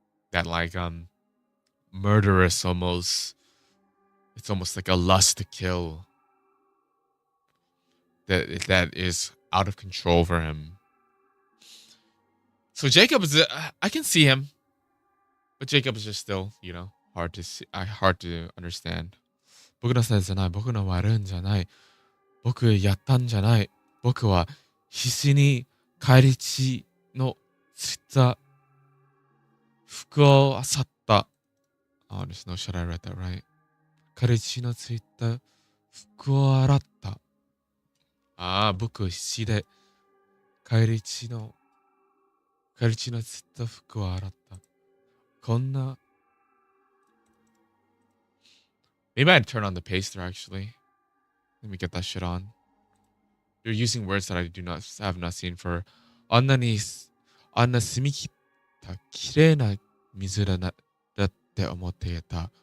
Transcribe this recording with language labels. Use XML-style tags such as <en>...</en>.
<en>That like murderous almost, it's almost like a lust to kill that is out of control for him. So Jacob is I can see him, but Jacob is just still, hard to see, hard to understand.</en> <ja>僕のせいじゃない、僕の悪いんじゃない、僕やったんじゃない、僕は必死に返り血のついた服を漁った。</ja> <en>Oh, there's no shit, I read that right.</en> <ja>返り血のついた服を洗った。僕必死で返り血のついた服を洗った。</ja> <en>こんな Maybe I'd turn on the paster actually. Let me get that shit on. You're using words that I have not seen for</en> <ja>あんな澄み切った綺麗な水だって思っていた。</ja>